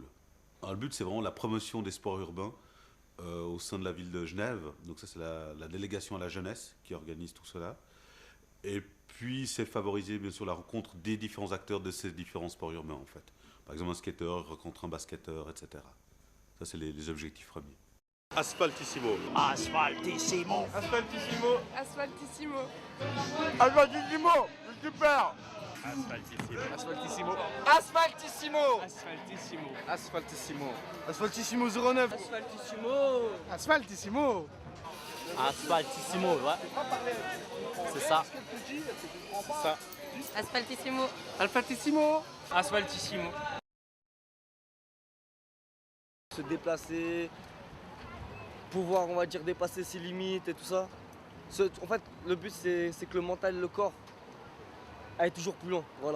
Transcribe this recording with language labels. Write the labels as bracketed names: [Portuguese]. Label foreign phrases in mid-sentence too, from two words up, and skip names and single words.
[French] Alors, le but c'est vraiment la promotion des sports urbains au sein de la ville de Genève. Donc ça c'est la délégation à la jeunesse qui organise tout cela. Et puis c'est favoriser bien sûr la rencontre des différents acteurs de ces différents sports urbains en fait. Par exemple un skateur rencontre un basketteur, etc. Ça c'est les objectifs premiers. Asphaltissimo. Asphaltissimo. Asphaltissimo. Asphaltissimo. Asphaltissimo. Super. Asphaltissimo. Asphaltissimo. Asphaltissimo. Asphaltissimo. Asphaltissimo 09. Asphaltissimo. Asphaltissimo. Asphaltissimo, ouais. C'est ça. C'est ça. Asphaltissimo. Asphaltissimo. Asphaltissimo. Se déplacer, pouvoir, on va dire, dépasser ses limites et tout ça. En fait, le but, c'est que le mental et le corps aillent toujours plus loin, voilà.